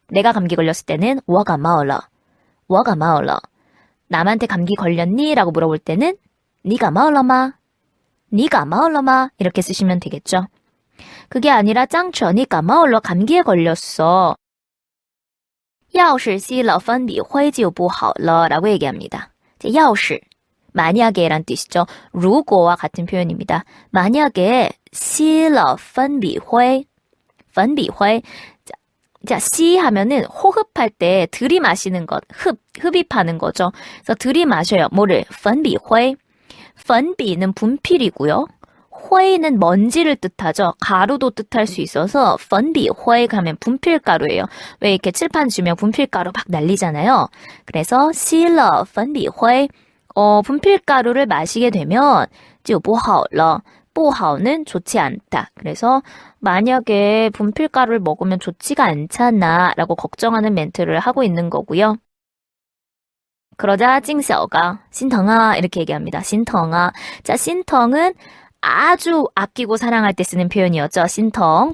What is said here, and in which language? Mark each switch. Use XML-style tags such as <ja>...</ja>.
<ko>내가 감기 걸렸을 때는</ko> <zh>我感冒了. 我感冒了.</zh> <ko>남한테 감기 걸렸니? 라고 물어볼 때는</ko> <zh>你感冒了吗? 你感冒了吗?</zh> <ko>이렇게 쓰시면 되겠죠. 그게 아니라 짱천이 感冒了 감기에 걸렸어.</ko> <zh>要是吸了粉笔灰就不好了</zh> <ko>라고 얘기합니다. 要是 만약에 란 뜻이죠. 如果와 같은 표현입니다. 만약에</ko> <zh>吸了粉笔灰 粉笔灰</zh> <ko>자, 시 하면은 호흡할 때 들이마시는 것, 흡입하는 거죠. 그래서 들이마셔요. 뭐를? 粉笔灰 粉笔는 분필이고요. 灰는 먼지를 뜻하죠. 가루도 뜻할 수 있어서 粉笔灰 하면 분필가루예요. 왜 이렇게 칠판 주면 분필가루 막 날리잖아요. 그래서</ko> <zh>吸了粉笔灰</zh> <ko>분필가루를 마시게 되면</ko> <zh>就不好了.</zh> <ko>不好는 좋지 않다. 그래서 만약에 분필가루를 먹으면 좋지가 않잖아 라고 걱정하는 멘트를 하고 있는 거고요. 그러자 찡샤오가 신텅아 이렇게 얘기합니다. 신텅아. 자, 신텅은 아주 아끼고 사랑할 때 쓰는 표현이었죠. 신텅.</ko>